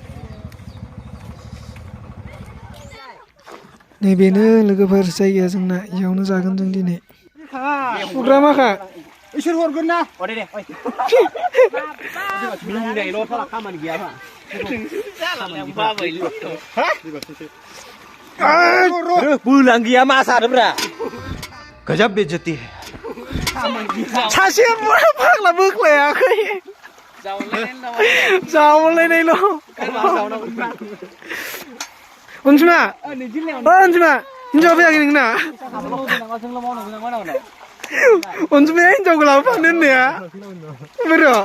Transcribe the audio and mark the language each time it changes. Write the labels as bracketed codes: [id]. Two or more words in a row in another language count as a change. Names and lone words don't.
[brx] नैबेनो लोगोफोर जायगाया जोंना इयावनो जागोन जों दिनै प्रग्रामाखा इसोर हरगोन ना दे बुंनायल' थाला खामानि गैयाबा बोलां गैया मा सादोब्रा [hi] गजब बेइज्जती है [brx] सासे फाग्ला बोख्लायाखै जावलायनायल' अनसुमा अनसुमा हिनजाव फैयाखै नोंना अनसुमाया हिनजावखौ लाबोफानो होननाया बोर'